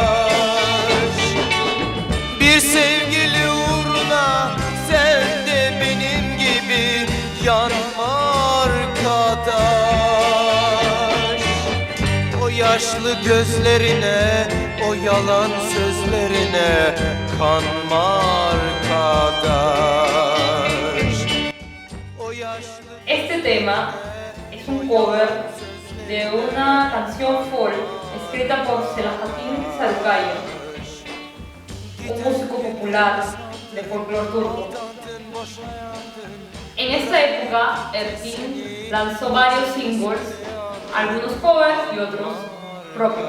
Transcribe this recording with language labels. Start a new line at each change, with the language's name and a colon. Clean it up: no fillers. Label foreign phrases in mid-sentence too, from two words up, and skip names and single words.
Turkish: Bir sevgili uğruna sen de benim gibi yanma arkadaş. O yaşlı gözlerine, o yalan sözlerine kanma arkadaş.
Spanish: Este tema es un cover de una canción folk escrita por Selahattin Sarıkaya, un músico popular de folclore turco. En esta época, Erkin lanzó varios singles, algunos covers y otros propios.